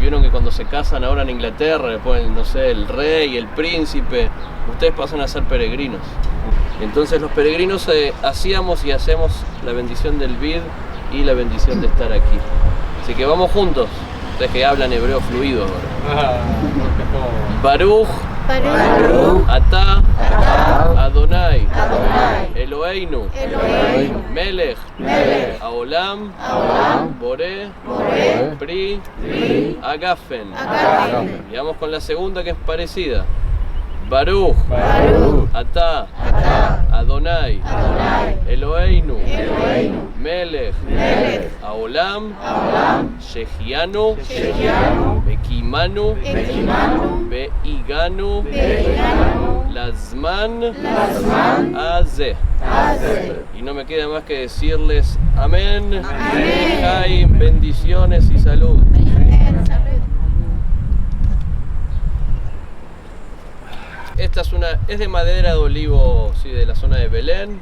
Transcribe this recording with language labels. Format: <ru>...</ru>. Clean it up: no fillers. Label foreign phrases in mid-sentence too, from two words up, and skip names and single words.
<es>Vieron que cuando se casan ahora en Inglaterra le ponen, no sé, el rey, el príncipe. Ustedes pasan a ser peregrinos. Entonces los peregrinos hacíamos y hacemos la bendición del vid y la bendición de estar aquí. Así que vamos juntos. Ustedes que hablan hebreo fluido ahora.</es> <he>ברוך, אתה, אדוני, אלוהינו, מלך, העולם, בורא, פרי, הגפן.</he> <es>Y vamos con la segunda que es parecida.</es> <he>ברוך, אתה, אדוני, אלוהינו, מלך, העולם, שהחיינו, וקיימנו, והגיענו, לזמן, הזה.</he> <es>Y no me queda más que decirles amén, Jaim, bendiciones y salud. Esta es de madera de olivo, sí, de la zona de Belén.</es>